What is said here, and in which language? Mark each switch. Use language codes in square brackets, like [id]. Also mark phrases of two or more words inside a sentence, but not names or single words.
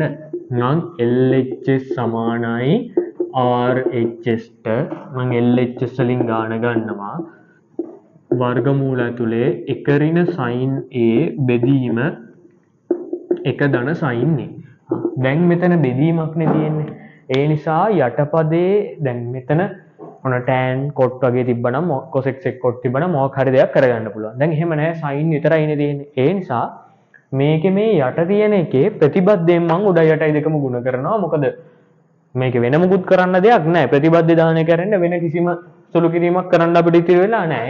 [si] නම් LHS සමානයි RHS ට මම LHS වලින් ගාන ගන්නවා. වර්ගමූල ඇතුලේ 1 ඍණ sin a බෙදීම 1 ධන sin a. දැන් මෙතන බෙදීමක් නේ තියෙන්නේ. ඒ නිසා යටපදේ දැන් මෙතන ඔන්න tan cot වගේ තිබ්බනම් cos x cot තිබ්බනම් මොකක් හරි දෙයක් කරගන්න පුළුවන්. දැන් එහෙම නැහැ sin විතරයිනේ තියෙන්නේ. ඒ නිසා මේකේ මේ යට තියෙන එකේ ප්‍රතිබද්ධයෙන් මම උඩයි යටයි දෙකම ගුණ කරනවා. මොකද මේක වෙන මුකුත් කරන්න දෙයක් නැහැ. ප්‍රතිබද්ධ දාණය කරන්න වෙන කිසිම සුළු කිරීමක් කරන්න අපිට ඉතිරි වෙලා නැහැ.